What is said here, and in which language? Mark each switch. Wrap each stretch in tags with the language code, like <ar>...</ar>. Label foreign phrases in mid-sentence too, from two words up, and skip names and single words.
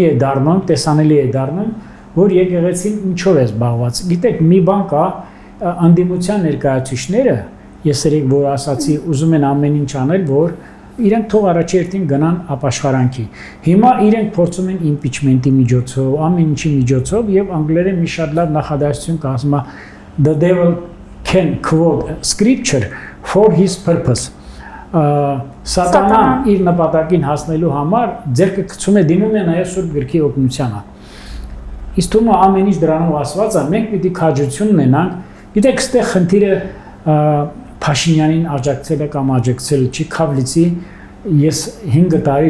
<hy>է դառնում, տեսանելի է դառնում, որ եկեղեցին ինչով է զբաղված։ Գիտեք, մի բան կա, անդիմության ներկայացուցիչները, ես երեք որ ասացի, ուզում են ամեն ինչ անել, որ իրենք թող առաջերտին գնան ապաշխարանքի։ Հիմա իրենք փորձում են իմպիչմենտի միջոցով, ամեն ինչի միջոցով եւ անգլերեն մի շատ լավ նախադասություն կա, ասում է</hy> <en>the devil can quote scripture for his purpose.</en> <hy>Սատանան իր նպատակին հասնելու համար ձեռքը գցում է դիմում է նաև Սուրբ Գրքի օգնությանը։ Իսկ թվում է ամեն ինչ դրանով ասված է, մենք պիտի քաջություն ունենանք։ Գիտեք, այստեղ խնդիրը Փաշինյանին աջակցելը կամ աջակցելը չի, Քավլիցի ես 5 տարի,</hy>